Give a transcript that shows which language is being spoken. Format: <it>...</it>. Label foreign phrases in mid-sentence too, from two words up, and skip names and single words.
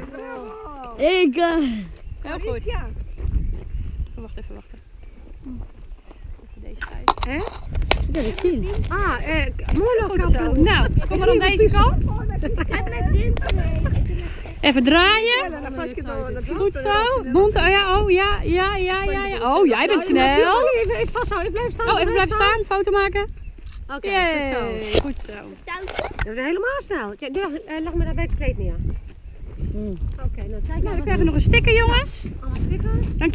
<el>Μπράβο.</el> <nl>Ik... Heel goed.</nl> <el>Κορίτσια.</el> <nl>Wacht even. Even deze uit. Hè? Dat kan ik zien. Mooi nog Goed zo. Nou, kom maar aan deze kant. Even draaien.</nl> <el>Έλα, να φας και το</el> <nl>Goed zo. Mond, oh ja. Oh, jij bent snel. Even vasthouden, even blijven staan. Oh, even blijven staan. Foto maken. Oké, Yay. goed zo. Goed zo. Dat is helemaal snel. Ja, leg me daar bij het kleed neer. Oké, nou kijk Nou, we krijgen nog een sticker, jongens.</nl>